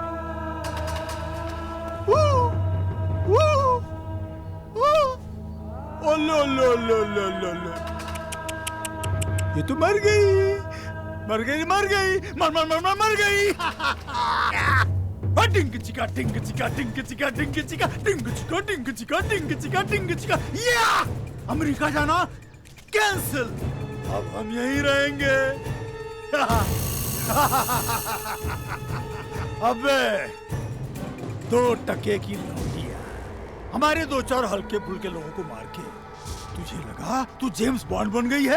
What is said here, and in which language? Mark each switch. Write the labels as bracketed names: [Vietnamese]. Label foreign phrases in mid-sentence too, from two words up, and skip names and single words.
[Hindi] ओ लो लो लो लो लो लो, ये तो मर गई, मर गई, मर गई, मर मर मर मर मर गई। टिंग चिका टिंग चिका टिंग चिका टिंग चिका टिंग चिका टिंग चिका टिंग चिका टिंग चिका। या अमेरिका जाना कैंसिल। अब हम यहीं रहेंगे। अबे 2 टके की लौटिया हमारे 2-4 हल्के फुल्के लोगों को मार के तुझे लगा तू जेम्स बॉन्ड बन गई है?